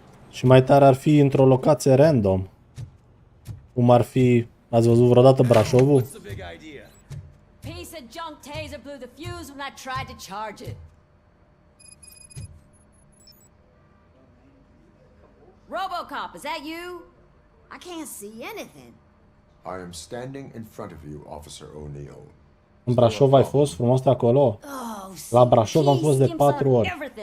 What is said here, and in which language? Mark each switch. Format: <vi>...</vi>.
<ro>Și mai tare ar fi într-o locație random. Cum ar fi... Ați văzut vreodată Brașovul?</ro> <en>Piece of junk taser blew the fuse when I tried to charge it. Robocop, is that you? I can't see anything. I am standing in front of you, Officer O'Neill.</en> <ro>În Brașov ai fost frumos de acolo? La Brașov am fost de 4 ori.</ro>